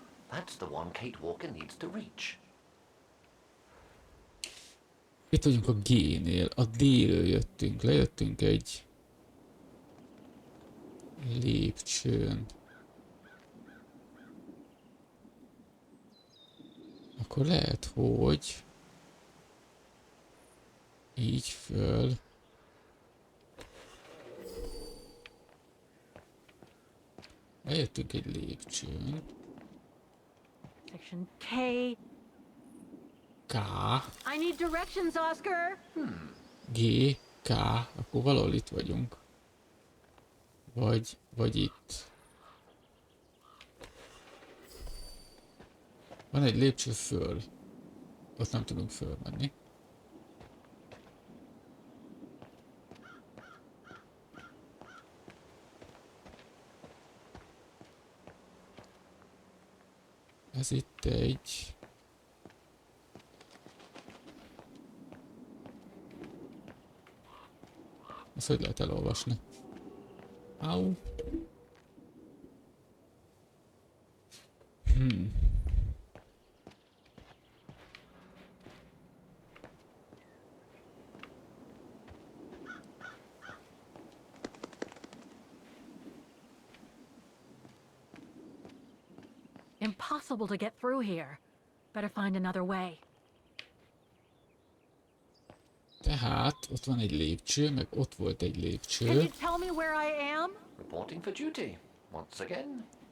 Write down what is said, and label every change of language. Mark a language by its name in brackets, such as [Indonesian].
[English] That's the one Kate Walker needs to reach. [Hungarian] Itt vagyunk a G-nél, a D-ről jöttünk, lejöttünk egy lépcsőn. Akkor lehet, hogy így föl. Lejöttünk egy lépcsőn. [English] Section K. K, I need directions, Oscar. [Hungarian] G, K, akkor valahol itt vagyunk. Vagy itt. Van egy lépcső föl. Ott nem tudunk fölmenni. Ez itt egy... Ezt hogy lehet elolvasni? Au. [English] Impossible to get through here. Better find another way. [Hungarian] Tehát ott van egy lépcső, meg ott volt egy [English] Can [Hungarian] lépcső. [English] you tell me where I am? Reporting for duty, once again.